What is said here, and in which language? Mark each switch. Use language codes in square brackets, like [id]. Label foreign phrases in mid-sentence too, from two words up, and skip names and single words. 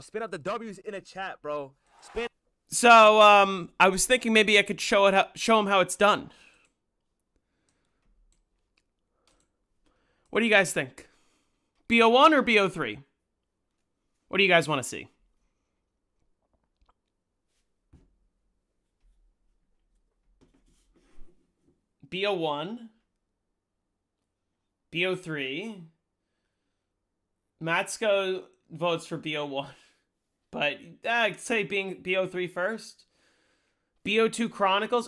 [en] Spin up the W's in a chat, bro. Spin. So, I was thinking maybe I could show him how it's done. What do you guys think? BO1 or BO3? What do you guys want to see? BO1, BO3. Matsko votes for BO1, but I'd say being BO3 first. BO2 Chronicles.